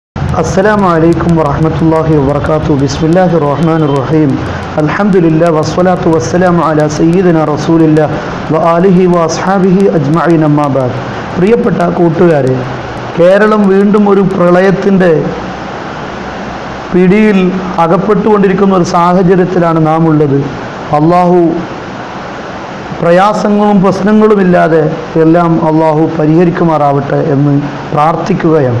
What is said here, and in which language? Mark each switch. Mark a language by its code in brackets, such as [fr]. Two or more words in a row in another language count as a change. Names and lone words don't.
[ar] السلام عليكم ورحمة الله وبركاته. بسم الله الرحمن الرحيم. الحمد لله والصلاة والسلام على سيدنا رسول الله وآله وأصحابه أجمعين أما بعد. [ml] പ്രിയപ്പെട്ട കൂട്ടുകാരെ, കേരളം വീണ്ടും ഒരു പ്രളയത്തിൻ്റെ പിടിയിൽ അകപ്പെട്ടുകൊണ്ടിരിക്കുന്ന ഒരു സാഹചര്യത്തിലാണ് നാം ഉള്ളത്. അള്ളാഹു പ്രയാസങ്ങളും പ്രശ്നങ്ങളുമില്ലാതെ എല്ലാം അള്ളാഹു പരിഹരിക്കുമാറാവട്ടെ എന്ന് പ്രാർത്ഥിക്കുകയാണ്.